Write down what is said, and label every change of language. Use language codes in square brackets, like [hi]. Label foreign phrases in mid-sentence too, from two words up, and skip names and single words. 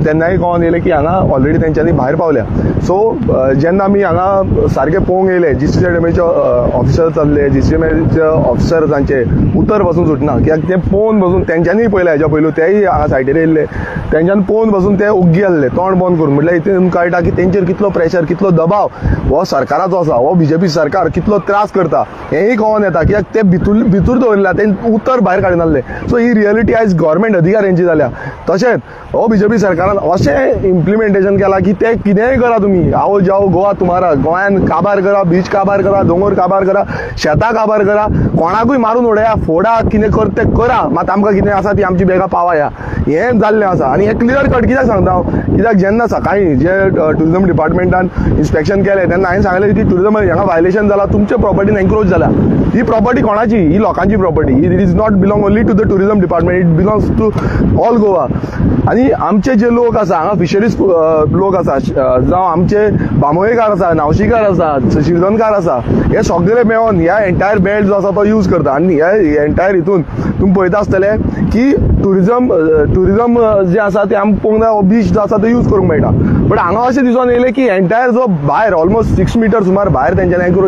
[kok] तेन्नाय कळोन येयलें की हांगा ऑलरेडी तेंच्यांनी भायर पावल्या सो जेन्ना आमी हांगा सारके पळोवंक येयले GCC अकॅडमीचे ऑफिसर्स जाल्ले GCC ऑफिसर्सांचे उतर बसून सुटना कित्याक ते पळोवन बसून तेंच्यांनी पळयलें हेज्या पयलू तेय हांगा सायडीर येयल्ले तेंच्यान पळोवन बसून ते ओग्गी जाल्ले तोंड बंद करून म्हटल्यार इतून कळटा की तेंचेर कितलो प्रेशर कितलो दबाव हो सरकाराचो आसा हो BJP सरकार कितलो त्रास करता हेंय कळोन येता कित्याक ते भितूर दवरला ते उतर भायर काडून नासले सो ही रियलिटी आयज गव्हर्मेंट अधिकाऱ्यांची जाल्या तशेंच हो BJP सरकारान अशें इम्प्लिमेंटेशन केलां की ते कितेंय करा तुमी [hi] आओ जाओ गोवा तुमारा [kok] गोंयान काबार करा बीच काबार करा दोंगर काबार करा शेतां काबार करा कोणाकूय मारून उडया फोडा कितें कर ते करा मात आमकां कितें आसा ती आमची बेगा पावाया हें जाल्लें आसा आनी हें [en] clear cut [kok] कित्याक सांगता हांव कित्याक जेन्ना सकाळीं जे टुरिजम डिपार्टमेंटान इन्स्पेक्शन केलें तेन्ना हांवें सांगलें की टुरिजम हांगा वायलेशन जालां तुमच्या प्रॉपर्टीन एन्क्रोच जाल्या ही प्रॉपर्टी कोणाची ही लोकांची प्रॉपर्टी [en] it is not belong only to the tourism department it belongs to all Goa [kok] आनी आमचे जे लोक आसा हांगा फिशरीज लोक आसा जावं आमचे बांबोळेकार आसा नावशीकार आसा शिरदोनकार आसा हे सगळे मेळोन ह्या [en] entire belt [kok] जो आसा तो यूज करता आनी ह्या एंटायर हितून तुमी पळयता आसतले की टुरिजम जे आसा ते आमकां पळोवंक जाय बीच जो आसा तो यूज करूंक मेळटा बट हांगा अशें दिसून येयलें की एंटायर जो भायर ऑलमोस्ट 6 मीटर सुमार भायर तेंच्यांनी एन्क्रोच